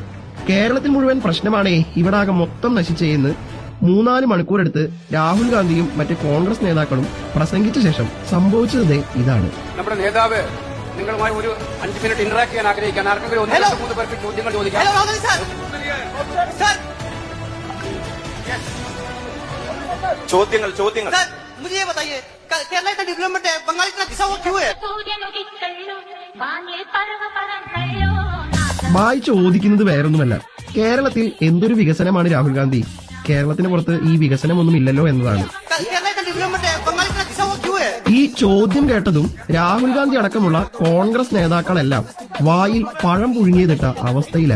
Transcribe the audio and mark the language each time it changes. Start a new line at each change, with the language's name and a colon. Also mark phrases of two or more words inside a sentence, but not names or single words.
Malayalam: കേരളത്തിൽ മുഴുവൻ പ്രശ്നമാണേ, ഇവിടെ ആകെ മൊത്തം നശിച്ചെന്ന് 3-4 മണിക്കൂറെടുത്ത് രാഹുൽ ഗാന്ധിയും മറ്റ് കോൺഗ്രസ് നേതാക്കളും പ്രസംഗിച്ച ശേഷം സംഭവിച്ചത് ഇതാണ്. നമ്മുടെ നേതാവ് നിങ്ങളുമായി ഒരു 5 മിനിറ്റ് ഇന്ററാക്ട് ചെയ്യാൻ ആഗ്രഹിക്കാൻ ആർക്കെങ്കിലും 1-3 പേർക്ക് ചോദ്യങ്ങൾ ചോദിക്കാം. ചോദ്യങ്ങൾ
Hindi: मुझे ये बताइए केरला इतना डेवलपमेंट है, बंगाल इतना घिसा हुआ क्यों है?
Malayalam: ബായി ചോദിക്കുന്നത് വേറൊന്നുമല്ല, കേരളത്തിൽ എന്തൊരു വികസനമാണ് രാഹുൽ ഗാന്ധി, കേരളത്തിന് പുറത്ത് ഈ വികസനമൊന്നും ഇല്ലല്ലോ എന്നതാണ്. ഈ ചോദ്യം കേട്ടതും രാഹുൽ ഗാന്ധി അടക്കമുള്ള കോൺഗ്രസ് നേതാക്കളെല്ലാം വായിൽ പഴം പുഴുങ്ങിയതിട്ട അവസ്ഥയിലായി.